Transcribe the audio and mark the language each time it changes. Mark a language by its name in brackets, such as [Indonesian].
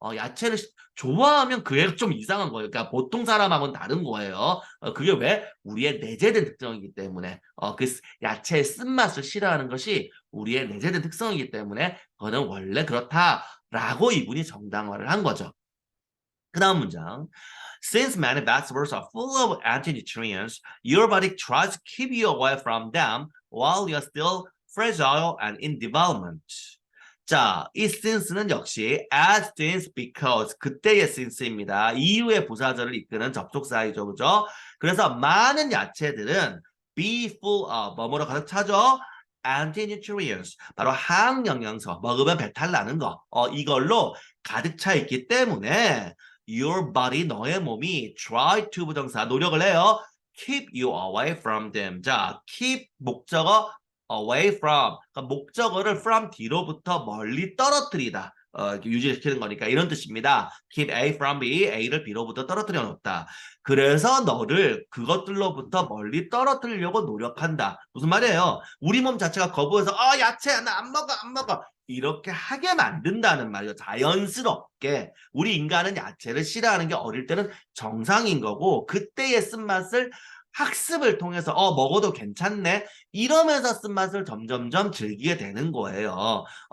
[Korean] 야채를 좋아하면 그 애가 좀 이상한 거예요. 그러니까 보통 사람하고는 다른 거예요. 그게 왜? 우리의 내재된 특성이기 때문에. 그 야채의 쓴맛을 싫어하는 것이 우리의 내재된 특성이기 때문에 그거는 원래 그렇다라고 이분이 정당화를 한 거죠. 그 다음 문장. [English] Since many vegetables are full of anti-nutrients, your body tries to keep you away from them while you're still fragile and in development. [Korean] 자, 이 since는 역시 as since because 그때의 since입니다. 이후의 부사절을 이끄는 접속사이죠. 그죠? 그래서 많은 야채들은 be full of 뭐뭐로 가득 차죠? anti-nutrients 바로 항영양소 먹으면 배탈 나는 거 이걸로 가득 차 있기 때문에 [English] your body [Korean] 너의 몸이 try to 부정사 노력을 해요. [English] keep you away from them. [Korean] 자, keep 목적어 away from 그러니까 목적어를 from 뒤로부터 멀리 떨어뜨리다 유지시키는 거니까 이런 뜻입니다. [English] keep A from B, [Korean] A를 B로부터 떨어뜨려 놓다. 그래서 너를 그것들로부터 멀리 떨어뜨리려고 노력한다. 무슨 말이에요? 우리 몸 자체가 거부해서 야채 나 안 먹어 안 먹어 이렇게 하게 만든다는 말이죠. 자연스럽게 우리 인간은 야채를 싫어하는 게 어릴 때는 정상인 거고 그때의 쓴맛을 학습을 통해서 먹어도 괜찮네 이러면서 쓴맛을 점점점 즐기게 되는 거예요.